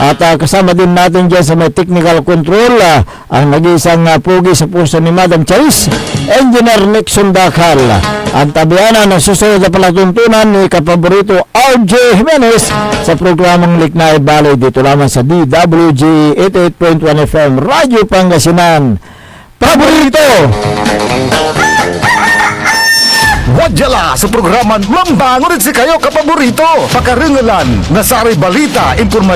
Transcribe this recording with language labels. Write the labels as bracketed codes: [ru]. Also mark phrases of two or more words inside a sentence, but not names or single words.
[tl] At kasama din natin dyan sa may technical control ang nag-iisang pugi sa puso ni Madam Charis, Engineer Nixon Dakal. Ang tabiana ng susunod na palatuntunan ni kapaborito RJ Jimenez sa programang Liknay Balay dito lamang sa DWG 88.1 FM Radyo Pangasinan. [pag] Paborito! Wadyala sa programan Mambangon si kayo kapaborito. Pakaringalan, nasaray balita, informasyon